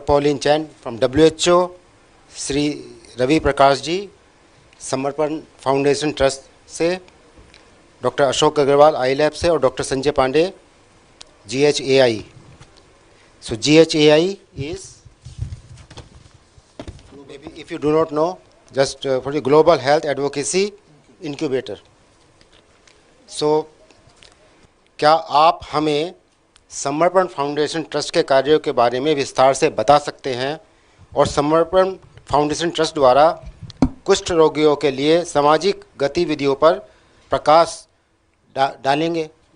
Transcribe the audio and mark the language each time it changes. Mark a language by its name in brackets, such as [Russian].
[English] Pauline Chan from WHO, Sri Ravi Prakash Ji, Samarpan foundation trust से, doctor Ashok Agrawal eye lab से, और doctor Sanjay Pandey GHAI. So GHAI is, maybe if you do not know, just for the Global Health Advocacy Incubator. [Hindi] So क्या आप हमें समर्पण foundation trust के कार्यों के बारे में विस्तार से बता सकते हैं, और समर्पण फाउंडेशन ट्रस्ट द्वारा कुष्ठ रोगियों के लिए सामाजिक गतिविधियों पर प्रकाश डालेंगे?